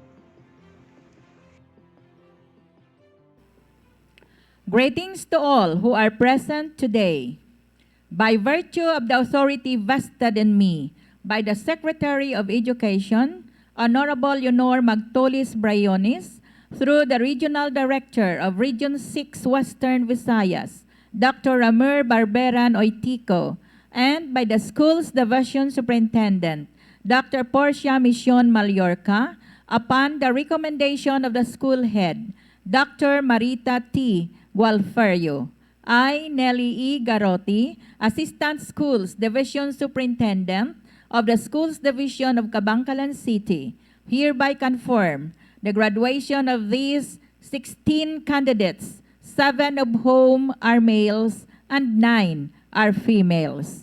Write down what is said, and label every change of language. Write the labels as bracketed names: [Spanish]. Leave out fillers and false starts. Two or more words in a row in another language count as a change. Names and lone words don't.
[English] Greetings to all who are present today. By virtue of the authority vested in me by the Secretary of Education, Honorable Leonor Magtolis Brayonis, through the Regional Director of Region 6 Western Visayas, Dr. Ramir Barberan Oitico, and by the school's division superintendent, Dr. Portia Mission Mallorca, upon the recommendation of the school head, Dr. Marita T. Gualferio. I, Nelly E. Garote, Assistant Schools Division Superintendent of the Schools Division of Cabangcalan City, hereby confirm the graduation of these 16 candidates, 7 of whom are males and 9 are females.